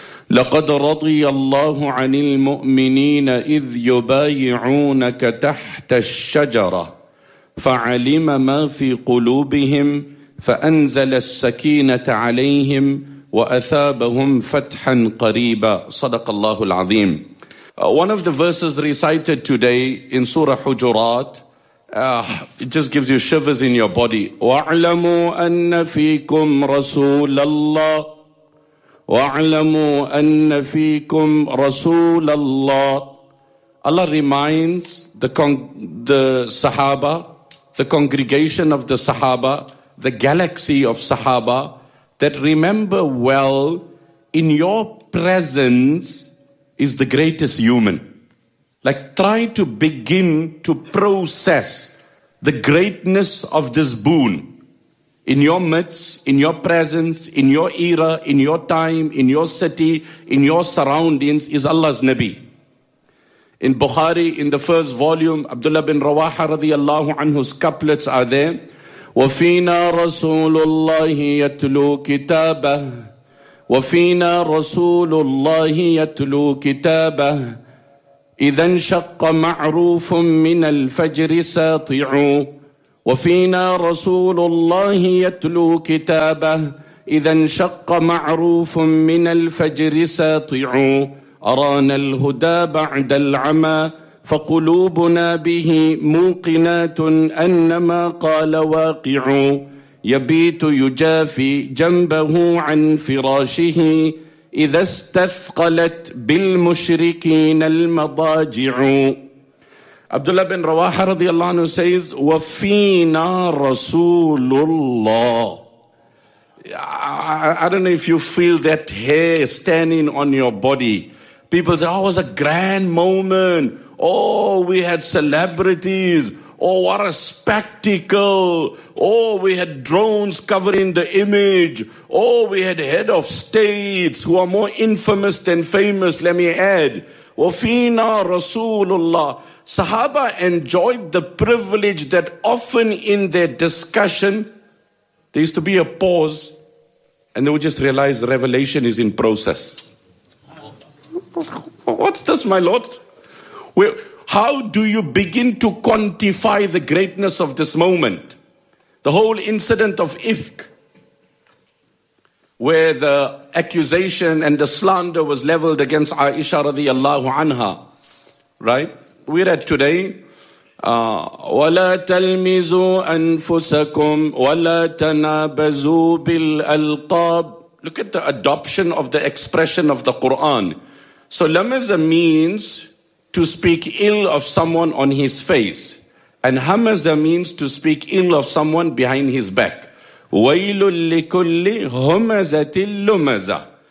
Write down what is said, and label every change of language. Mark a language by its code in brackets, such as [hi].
[ar] لقد رضي الله عن المؤمنين إذ يبايعونك تحت الشجرة فعلم ما في قلوبهم فأنزل السكينة عليهم وَأَثَابَهُمْ فَتْحًا قَرِيبًا صَدَقَ اللَّهُ الْعَظِيمُ. [en] One of the verses recited today in Surah Hujurat, it just gives you shivers in your body. [ar] وَاعْلَمُوا أَنَّ فِيكُمْ رَسُولَ اللَّهِ وَاعْلَمُوا أَنَّ فِيكُمْ رَسُولَ اللَّهِ. [en] Allah reminds the Sahaba, the congregation of the Sahaba, the galaxy of Sahaba, that remember well, in your presence is the greatest human. Like, try to begin to process the greatness of this boon. In your midst, in your presence, in your era, in your time, in your city, in your surroundings is Allah's Nabi. In Bukhari, in the first volume, Abdullah bin Rawaha radiallahu anhu's couplets are there. [ar] وَفِينَا رَسُولُ اللَّهِ يَتْلُو كِتَابَهُ وَفِينَا رَسُولُ اللَّهِ يَتْلُو كِتَابَهُ إِذَا انشَقَّ مَعْرُوفٌ مِنَ الْفَجْرِ سَاطِعُ وَفِينَا رَسُولُ اللَّهِ يَتْلُو كِتَابَهُ إِذَا انشَقَّ مَعْرُوفٌ مِنَ الْفَجْرِ سَاطِعُ أَرَانَا الْهُدَى بَعْدَ الْعَمَى فقلوبنا به موقنات أنما قال واقع يبيت يجافي جنبه عن فراشه إذا استثقلت بالمشركين المضاجع. [en] Abdullah bin Rawaha رضي الله عنه says, [ar] وفينا رسول الله. [en] I don't know if you feel that hair standing on your body. People say, oh, it was a grand moment. Oh, we had celebrities. Oh, what a spectacle. Oh, we had drones covering the image. Oh, we had head of states who are more infamous than famous. Let me add, [ar] وَفِينَا رَسُولُ اللَّهِ. [en] Sahaba enjoyed the privilege that often in their discussion, there used to be a pause and they would just realize revelation is in process. What's this, my Lord? Well, how do you begin to quantify the greatness of this moment? The whole incident of Ifk, where the accusation and the slander was leveled against Aisha radiallahu anha, right? We read today, [ar] وَلَا تَلْمِزُوا أَنفُسَكُمْ وَلَا تَنَابَزُوا بِالْأَلْقَابِ. [en] Look at the adoption of the expression of the Quran. So lamaza means to speak ill of someone on his face. And hamaza means to speak ill of someone behind his back. [ar] وَيْلٌ لِكُلِّ هُمَزَةٍ لُمَزَةٍ.